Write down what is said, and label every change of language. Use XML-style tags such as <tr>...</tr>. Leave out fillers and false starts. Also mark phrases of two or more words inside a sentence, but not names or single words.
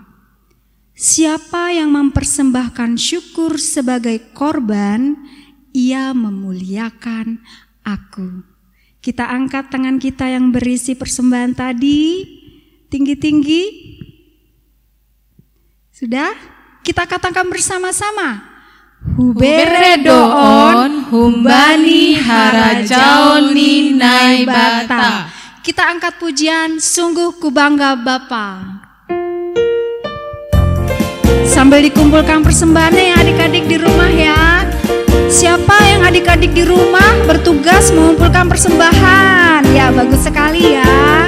<id>Siapa yang mempersembahkan syukur sebagai korban, ia memuliakan aku. Kita angkat tangan kita yang berisi persembahan tadi. Tinggi-tinggi. Sudah? Kita katakan bersama-sama.</id> <bts>Huberedoon humbani harajaoni naibata.</bts> <id>Kita angkat pujian, sungguh ku bangga Bapa. Sambil dikumpulkan persembahannya ya adik-adik di rumah ya. Siapa yang adik-adik di rumah bertugas mengumpulkan persembahan? Ya, bagus sekali ya.</id>